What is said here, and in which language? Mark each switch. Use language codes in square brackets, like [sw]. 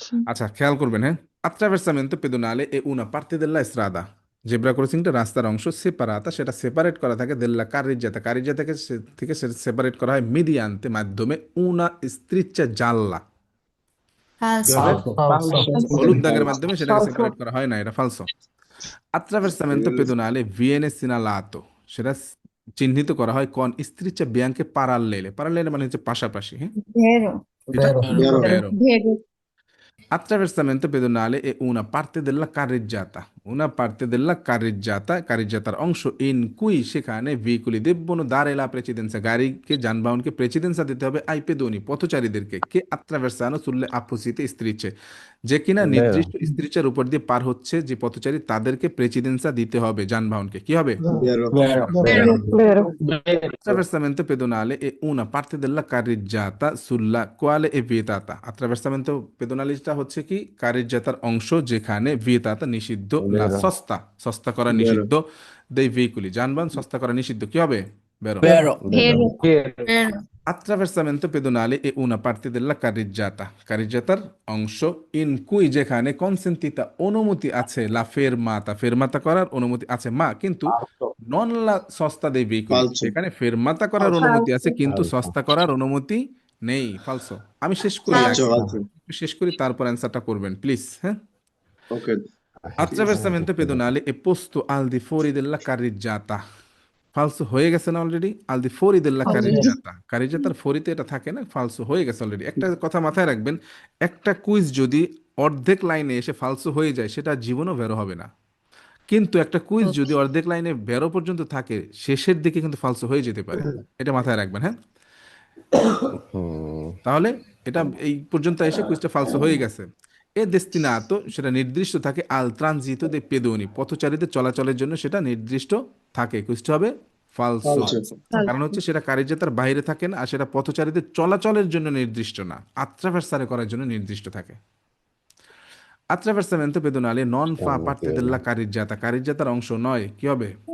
[bn] আচ্ছা খেয়াল করবেন হ্যাঁ [it] attraversamento pedonale è una parte della strada [bn] zebra ক্রসিংটা রাস্তার অংশ, [it] সেপারাতা [bn] সেটা সেপারেট করা থাকে [it] দেল্লা কারিজ্জাতা, [bn] কারিজ্জা থেকে সেটা সেপারেট করা হয় [it] মিডিয়ান্তে [bn] মাধ্যমে [it] উনা স্ত্রিচ্চা জাল্লা, [bn] কি হবে? [it] falso, [bn] হলুদ দাগের মাধ্যমে সেটাকে সেপারেট করা হয় না, এটা ফালসো। [it] attraversamento pedonale viene segnalato, [bn] সেটা চিহ্নিত করা হয় কোন [it] স্ত্রিচ্চা বিয়াঙ্কে পারাল্লেলে, [bn] পারাল্লেলে মানে হচ্ছে পাশাপাশি, হ্যাঁ [it] Vero. [bn] এটা [it] Vero. vero. ভেরো Attraversamento pedonale è una parte della carreggiata, [bn] una parte della carreggiata, carreggiatar অংশ [it] in cui [bn] সেখানে [it] veicoli debbono dare la precedenza, [bn] গাড়িকে যানবাহনকে প্রেসিডেন্সা দিতে হবে [it] ai pedoni [bn] পথচারীদেরকে [it] che attraversano sulle apposite strisce, [bn] যে কিনা নির্দিষ্ট স্ত্রিচার উপর দিয়ে পার হচ্ছে যে পথচারী তাদেরকে প্রেসিডেন্সা দিতে হবে যানবাহনকে, কি হবে? [it] Vero. vero, Vero. vero, Attraversamento pedonale è una parte della carreggiata sulla quale è vietata. Attraversamento pedonale [bn] টা হচ্ছে কি কারিজ্জাতার অংশ যেখানে [it] vietata [bn] নিষিদ্ধ, [it] la sosta [bn] সস্তা করা [it] Vero. [bn] নিষিদ্ধ, [it] dei veicoli [bn] যানবাহন সস্তা করা নিষিদ্ধ, কি হবে? [it] বেরো। Vero. ভেরো vero, Vero. Attraversamento pedonale è una parte della carreggiata, [bn] কারিজ্জাতার অংশ [it] in cui [bn] যেখানে [it] consentita [bn] অনুমতি আছে [it] la fermata, [bn] ফেরমাতা করার অনুমতি আছে [it] মা [bn] কিন্তু [it] নন লা সস্তা dei veicoli, Falso. [bn] সেখানে ফেরমাতা করার অনুমতি আছে কিন্তু সস্তা করার অনুমতি নেই, ফালসো। আমি শেষ করি [it] Falso. [bn] আগে, [it] Falso. [bn] শেষ করি তারপর অ্যান্সারটা করবেন প্লিজ, হ্যাঁ। [en] Ok. [it] Attraversamento pedonale è posto al di fuori della carreggiata, [bn] ফালসো হয়ে গেছে না অলরেডি? [it] আল দি ফোরি দেল্লা কারিজ্জাতা, [bn] কারিজ্জাতার ফোরিতে এটা থাকে না, ফালসো হয়ে গেছে অলরেডি। একটা কথা মাথায় রাখবেন, একটা কুইজ যদি অর্ধেক লাইনে এসে ফালসো হয়ে যায় সেটা জীবনও বেরো হবে না, কিন্তু একটা কুইজ যদি অর্ধেক লাইনে বেরো পর্যন্ত থাকে শেষের দিকে কিন্তু ফালসো হয়ে যেতে পারে, এটা মাথায় রাখবেন, হ্যাঁ। তাহলে এটা এই পর্যন্ত এসে কুইজটা ফালসো হয়ে গেছে। [it] এ ডেস্টিনাতো [bn] সেটা নির্দিষ্ট থাকে [it] আল ট্রানজিতো দে পেদোনি, [bn] পথচারীদের চলাচলের জন্য সেটা নির্দিষ্ট থাকে, কুইজটা হবে ফালসো। [it] Falso. [bn] কারণ হচ্ছে সেটা কারিজ্জাতার বাইরে থাকে না, আর সেটা পথচারীদের চলাচলের জন্য নির্দিষ্ট না, attraversare করার জন্য নির্দিষ্ট থাকে। [it] Attraversamento pedonale non fa parte della carreggiata, [bn] কারিজ্জাতার অংশ নয়, কি হবে?